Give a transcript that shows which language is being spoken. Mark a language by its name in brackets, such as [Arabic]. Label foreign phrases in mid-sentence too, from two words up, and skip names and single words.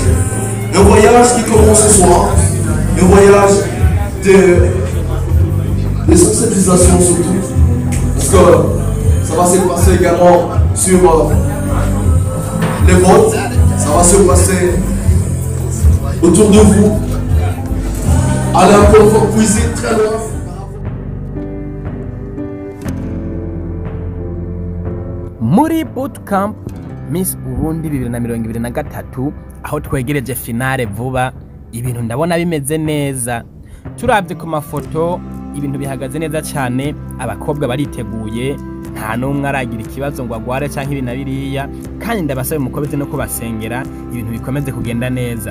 [French] Un voyage qui commence ce soir. Un voyage de sensibilisation surtout. Parce que ça va se passer également sur les votes. Ça va se passer autour de vous. Allez encore faut cuisiner très loin. [Rundi] Muri bootcamp Miss Burundi 2023 aho twegereje finale vuba, ibintu ndabona bimeze neza. Turabye ku mafoto ibintu bihagaze neza cyane, abakobwa bariteguye, nta numwe aragira ikibazo ngo agware cyangwa ibintu biriya, kandi ndabasabe mukomeze no kubasengera ibintu bikomeze kugenda neza.